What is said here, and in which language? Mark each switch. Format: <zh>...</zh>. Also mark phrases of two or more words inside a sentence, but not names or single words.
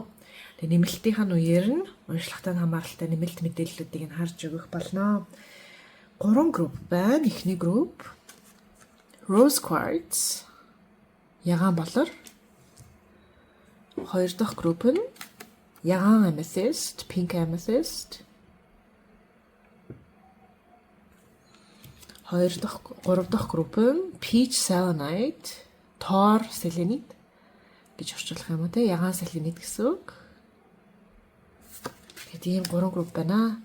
<mn>Тэгээд нэмэлтийнх нь үеэр нь уншлагатай хамааралтай нэмэлт мэдээллүүдийг нь харж өгөх болно. 3 групп байна. Эхний групп</mn> <en>Rose Quartz</en> <mn>ягаан болор. Хоёр дахь групп нь ягаан amethyst,</mn> <en>pink amethyst.</en> <mn>Гурав дахь групп нь</mn> <en>peach selenite,</en> <mn>тоор selenite гэж орчуулах юм уу те, ягаан selenite гэсэн үг. Тэгээд ийм 3 групп байна.</mn>